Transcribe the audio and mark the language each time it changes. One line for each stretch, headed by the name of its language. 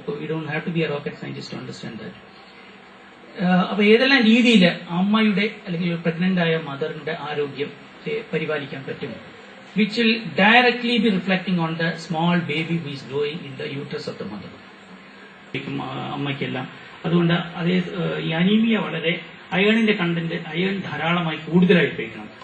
English: You don't have to be a rocket scientist to understand that.
Malayalam: അപ്പൊ ഏതെല്ലാം രീതിയിൽ അമ്മയുടെ അല്ലെങ്കിൽ പ്രഗ്നന്റ് ആയ മദറിന്റെ ആരോഗ്യത്തെ പരിപാലിക്കാൻ പറ്റും,
English: which will directly be reflecting on the small baby who is growing in the uterus of the mother.
Malayalam: അമ്മയ്ക്കെല്ലാം അതുകൊണ്ട് അതേ ഈ അനീമിയ വളരെ അയേണിന്റെ കണ്ടന്റ് അയേൺ ധാരാളമായി കൂടുതലായിട്ട് കഴിക്കണം.